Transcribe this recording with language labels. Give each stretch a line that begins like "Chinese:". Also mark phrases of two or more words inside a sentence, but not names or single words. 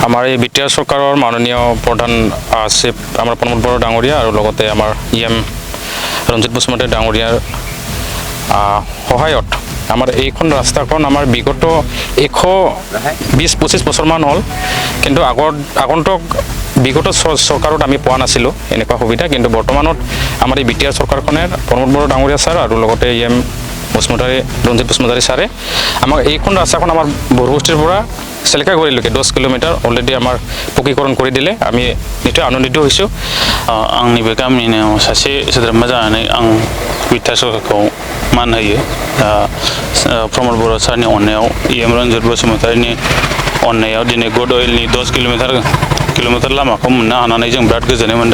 Assamese: আমাৰ এই বিটিআৰ চৰকাৰৰ মাননীয় প্ৰধান চিফ আমাৰ প্ৰমোদ বড়ো ডাঙৰীয়া আৰু লগতে আমাৰ ইএম ৰঞ্জিত বসুমতাৰী ডাঙৰীয়াৰ সহায়ত আমাৰ এইখন ৰাস্তাখন আমাৰ বিগত 120-25 বছৰমান হ'ল, কিন্তু আগন্তুক বিগত চৰকাৰত আমি পোৱা নাছিলোঁ এনেকুৱা সুবিধা। কিন্তু বৰ্তমানত আমাৰ এই বিটিআৰ চৰকাৰখনে প্ৰমোদ বড়ো ডাঙৰীয়া ছাৰ আৰু লগতে ইএম ৰঞ্জিত বসুমতাৰী ছাৰে আমাক এইখন ৰাস্তাখন আমাৰ বৰবস্তিৰ পৰা চেলেকাগুৰিলৈকে 10 কিলোমিটাৰ অলৰেডি আমাৰ পকীকৰণ কৰি দিলে। আমি নিশ্চয় আনন্দিত হৈছোঁ।
Bodo: आंनि बे गामिनिनो सासे सोद्रोमा जानानै आं बिटिआर सरकारखौ मान होयो। प्रमोद बर' सारनि अननायाव इएम रन्जित बसुमतारीनि अननायाव दिनै गुड अइलनि 10 किलोमिटार लामाखौ मोननो हानानै जों बिराद गोजोननाय मोन्दों।